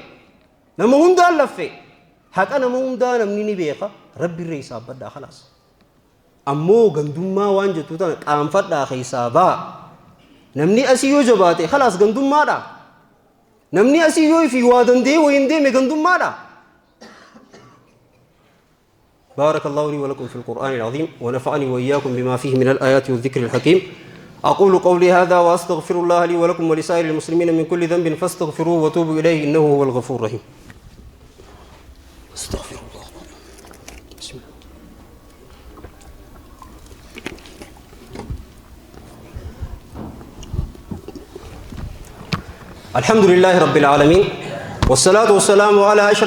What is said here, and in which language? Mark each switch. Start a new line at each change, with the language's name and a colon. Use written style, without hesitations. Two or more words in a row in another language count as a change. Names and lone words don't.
Oromo: Nama hundaan laffee. Haqa nama hundaa namni ni beeka rabbi irree isaa baddaa khalaas. Ammoo gandummaa waan jettu tana qaanfadhaa keessaa ba'a. Namni asii yoo jabaate khalaas gandummaadha. Namni asii yoo fi waa danda'ee wayin deeme gandummaadha.
Arabic: بارك الله لي ولكم في القرآن العظيم ونفعني وإياكم بما فيه من الآيات والذكر الحكيم أقول قولي هذا وأستغفر الله لي ولكم ولسائر المسلمين من كل ذنب فاستغفروه وتوبوا إليه إنه هو الغفور الرحيم استغفر الله بسم الله الحمد لله رب العالمين والصلاة والسلام على أشرف